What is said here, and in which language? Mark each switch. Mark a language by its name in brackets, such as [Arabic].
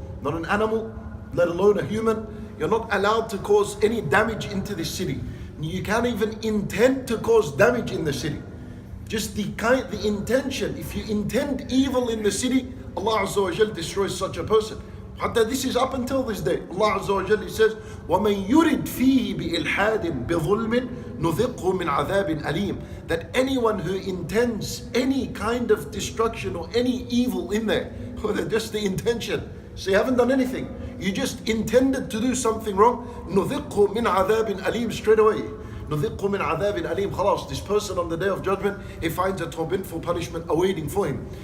[English] Not an animal, let alone a human. You're not allowed to cause any damage into the city. You can't even intend to cause damage in the city. Just the intention. If you intend evil in the city, Allah Azza wa Jal destroys such a person. Hatta this is up until this day. [Arabic] Allah Azza wa Jal says, وَمَنْ يُرِدْ فِيهِ بِإِلْحَادٍ بِظُلْمٍ نُذِقْهُ مِنْ عَذَابٍ أَلِيمٍ. [English] That anyone who intends any kind of destruction or any evil in there, whether just the intention, so you haven't done anything, you just intended to do something wrong, [Arabic] نُذِقْهُ مِنْ عَذَابٍ أَلِيمٍ, [English] straight away. [Arabic] نُذِقْهُ مِنْ عَذَابٍ أَلِيمٍ. [English] Khalas, this person on the day of judgment, he finds a tormentful punishment awaiting for him.